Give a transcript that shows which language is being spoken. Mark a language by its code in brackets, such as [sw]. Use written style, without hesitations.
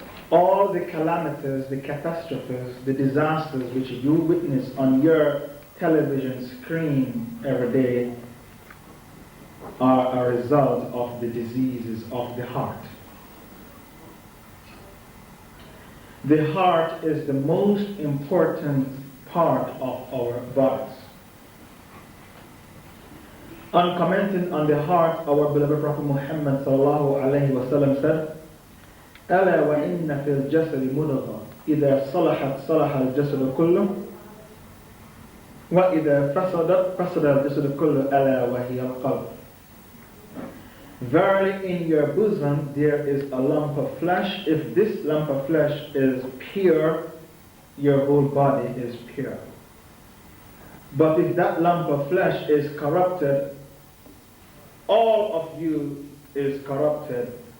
[en] All the calamities, the catastrophes, the disasters which you witness on your television screen every day are a result of the diseases of the heart. The heart is the most important part of our bodies. [ar] On commenting on the heart, our beloved Prophet Muhammad sallallahu alayhi wa sallam said, ألا وإن في الجسد مضغة إذا صلحت صلح الجسد كله وإذا فسدت فسد الجسد كله ألا وهي القلب. [en] Verily in your bosom there is a lump of flesh. If this lump of flesh is pure, your whole body is pure. But if that lump of flesh is corrupted, all of you is corrupted.